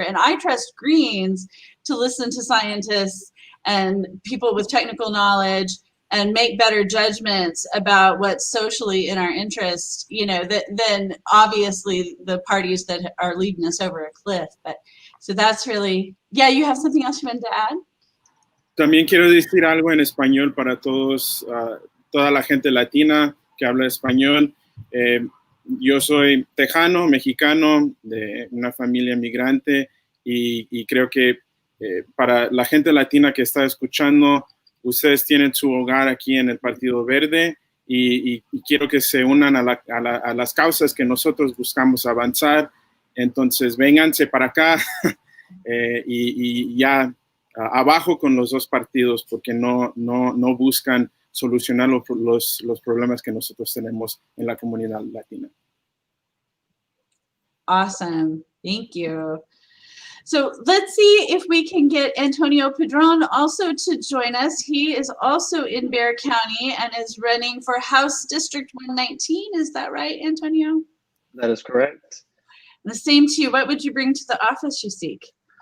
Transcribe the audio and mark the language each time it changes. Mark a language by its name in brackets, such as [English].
[English] And I trust Greens to listen to scientists and people with technical knowledge and make better judgments about what's socially in our interest, you know, than obviously the parties that are leading us over a cliff. But so that's really, yeah, you have something else you wanted to add? [Spanish] También quiero decir algo en español para todos, toda la gente latina que habla español. Yo soy tejano, mexicano, de una familia migrante, y creo que para la gente latina que está escuchando, ustedes tienen su hogar aquí en el Partido Verde, y quiero que se unan a las causas que nosotros buscamos avanzar. Entonces, vénganse para acá y ya abajo con los dos partidos, porque no buscan solucionar los problemas que nosotros tenemos en la comunidad latina. [English] Awesome. Thank you. So let's see if we can get Antonio Padron also to join us. He is also in Bexar County and is running for House District 119. Is that right, Antonio? That is correct. And the same to you. What would you bring to the office you seek?